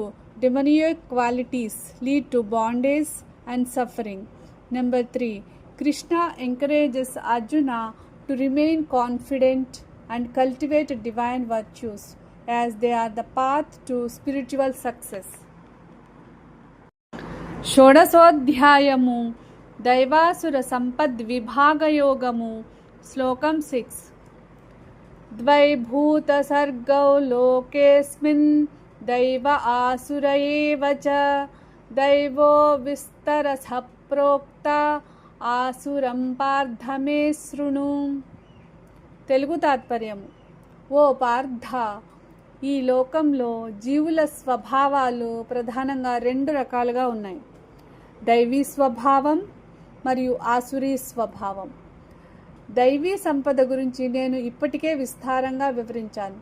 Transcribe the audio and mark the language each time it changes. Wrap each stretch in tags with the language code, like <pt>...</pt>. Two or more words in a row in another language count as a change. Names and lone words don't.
<en>Demoniac qualities lead to bondage and suffering. Number 3. Krishna encourages Arjuna to remain confident and cultivate divine virtues, as they are the path to spiritual success.</en> <te>షోడశోధ్యాయము దైవాసుర సంపద్విభాగయోగము శ్లోకం 6.</te> <sa>द्वैभूतसर्गौ लोकेऽस्मिन् दैव आसुर एव च दैवो विस्तरसः प्रोक्ता ఆసురం పార్థ మే శృణు.</sa> <te>తెలుగు తాత్పర్యం: ఓ పార్థ, ఈ లోకంలో జీవుల స్వభావాలు ప్రధానంగా రెండు రకాలుగా ఉన్నాయి: దైవీ స్వభావం మరియు ఆసురీ స్వభావం. దైవీ సంపద గురించి నేను ఇప్పటికే విస్తారంగా వివరించాను.</te>